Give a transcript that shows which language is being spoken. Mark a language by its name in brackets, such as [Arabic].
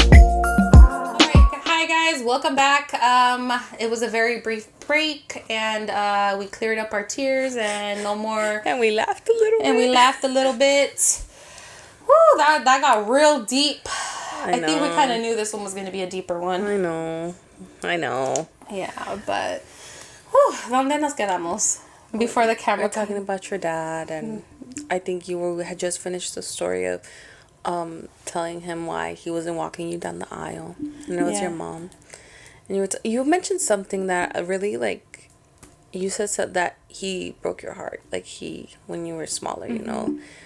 [English] Hi guys, welcome back. It was a very brief break, and we cleared up our tears and no more. And we laughed a little bit. Woo, that got real deep. I know. think we kind of knew this one was going to be a deeper one. I know. Yeah, but [Spanish] ¿dónde nos quedamos? [English] Before the camera. We're talking about your dad, and I think had just finished the story of telling him why he wasn't walking you down the aisle, and it was your mom. And you mentioned something that really, like, you said that he broke your heart, like when you were smaller, you know.